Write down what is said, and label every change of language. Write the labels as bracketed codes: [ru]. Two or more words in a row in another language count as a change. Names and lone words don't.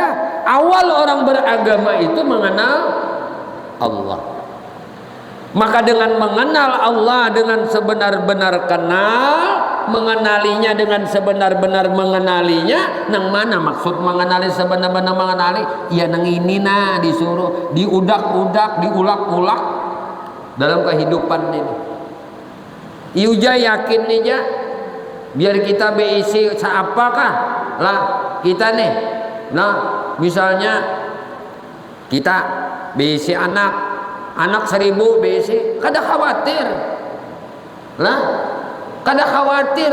[bjn] Awal orang beragama itu mengenal Allah. Maka dengan mengenal Allah dengan sebenar-benar kenal, mengenalinya dengan sebenar-benar mengenalinya, nang mana maksud mengenali sebenar-benar mengenali? Ya nang ini disuruh diudak-udak, diulak-ulak dalam kehidupan ini. Iuja yakin nih ya, biar kita beisi seapakah lah kita nih. Nah misalnya kita beisi anak 1000 beisi, kada khawatir lah, kada khawatir.